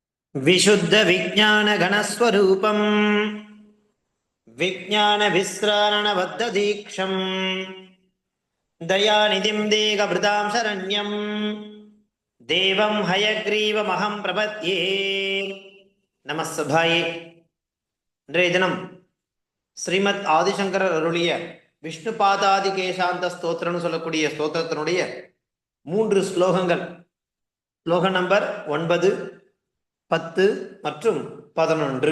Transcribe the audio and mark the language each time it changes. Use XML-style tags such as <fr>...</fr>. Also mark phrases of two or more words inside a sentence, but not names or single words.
<sa>विशुद्ध विज्ञान घनस्वरूपम विज्ञान विस्रारण बद्ध दीक्षम दयानिधिं देहभृतां शरण्यं देवं हयग्रीवमहं प्रपद्ये நமஸ்தபாயே.</sa> <ta>இன்றைய தினம் ஸ்ரீமத் ஆதிசங்கரர் அருளிய விஷ்ணு பாதாதி கேசாந்த ஸ்தோத்திரம்னு சொல்லக்கூடிய ஸ்தோத்திரத்தினுடைய 3 ஸ்லோகங்கள், ஸ்லோகம் நம்பர் 9, 10 மற்றும் 11.</ta>